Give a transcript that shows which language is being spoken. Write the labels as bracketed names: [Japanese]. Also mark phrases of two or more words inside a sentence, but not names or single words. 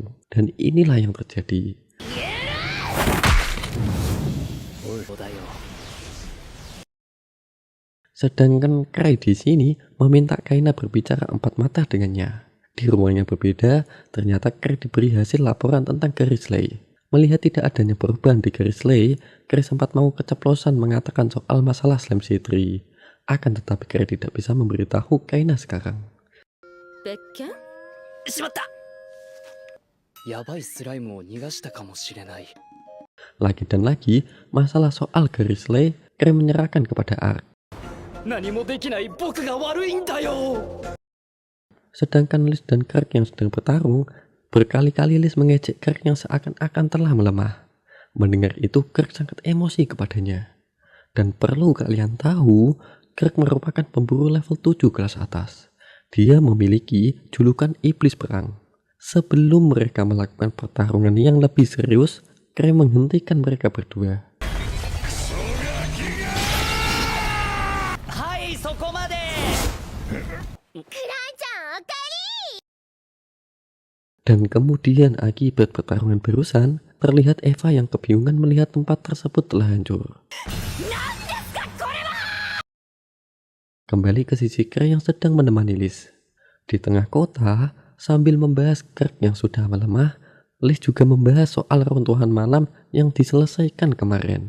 [Indonesian] Dan inilah yang terjadi. Sedangkan Kray di sini meminta Kaina berbicara empat mata dengannya. Di ruang yang berbeda, ternyata Kray diberi hasil laporan tentang garis lay. Melihat tidak adanya perubahan di garis lay, Kray sempat mau keceplosan mengatakan soal masalah Slime C3. Akan tetapi Kray tidak bisa memberitahu Kaina sekarang. [Japanese] しまった。やばいスライムを逃がしたかもしれない。 [Indonesian] Lagi dan lagi, masalah soal garis lay, Kray menyerahkan kepada Ark. [Japanese] 何もできない僕が悪いんだよ。 [Indonesian] Sedangkan Liz dan Kirk yang sedang bertarung, berkali-kali Liz mengejek Kirk yang seakan-akan telah melemah. Mendengar itu, Kirk sangat emosi kepadanya. Dan perlu kalian tahu, Kirk merupakan pemburu level 7 kelas atas. Dia memiliki julukan iblis perang. Sebelum mereka melakukan pertarungan yang lebih serius, Kray menghentikan mereka berdua. [Japanese] Hai, そこまで。クライちゃんおかえり。 [Indonesian] Dan kemudian akibat pertarungan barusan, terlihat Eva yang kebingungan melihat tempat tersebut telah hancur. Kembali ke sisi Kray yang sedang menemani Liz. Di tengah kota, sambil membahas Kirk yang sudah melemah, Liz juga membahas soal reruntuhan malam yang diselesaikan kemarin.